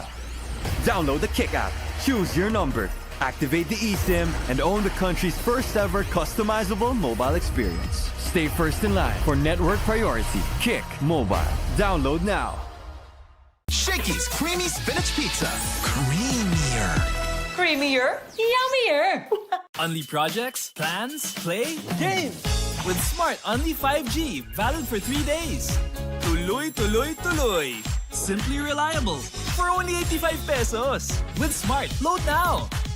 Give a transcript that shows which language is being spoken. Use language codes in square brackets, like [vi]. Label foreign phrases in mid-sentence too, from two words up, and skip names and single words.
[en] Download the Kick app, choose your number, activate the eSIM, and own the country's first ever customizable mobile experience. Stay first in line for network priority. Kick Mobile. Download now. Shakys Creamy Spinach Pizza. Creamier. Creamier, yummier. Unli projects, plans, play, game. With Smart Unli 5G, valid for 3 days. [tl] Tuloy, tuloy, tuloy. [en] Simply reliable. For only 85 pesos. With Smart, load now.